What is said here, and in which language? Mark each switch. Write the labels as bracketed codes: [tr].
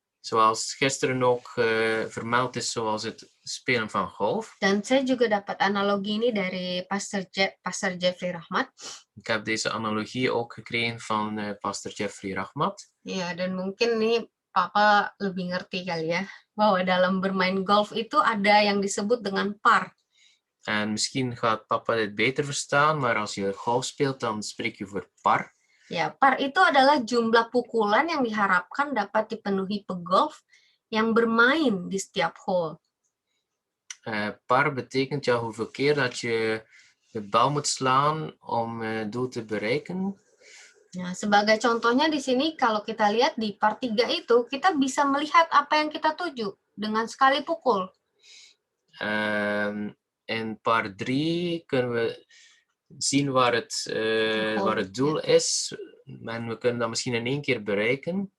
[nl] Zoals gisteren ook vermeld is, zoals het spelen van golf. [id] Dan saya juga dapat analogi ini dari Pastor Jeffrey Rahmat. [nl] Ik heb deze analogie ook gekregen van Pastor Jeffrey Rahmat. [id] Ya, dan mungkin ini Papa lebih ngerti kali ya, bahwa dalam bermain golf itu ada yang disebut dengan par. [nl] En misschien gaat papa dit beter verstaan, maar als je golf speelt, dan spreek je voor par. [id] Ya, par itu adalah jumlah pukulan yang diharapkan dapat dipenuhi pegolf yang bermain di setiap hole. [nl] Par betekent ja hoeveel keer dat je de bal moet slaan om het doel te bereiken. [id] Nah, sebagai contohnya di sini kalau kita lihat di par 3 itu, kita bisa melihat apa yang kita tuju dengan sekali pukul. [nl] In par 3 kunnen we zien waar het doel is. En we kunnen dat misschien in 1 keer bereiken.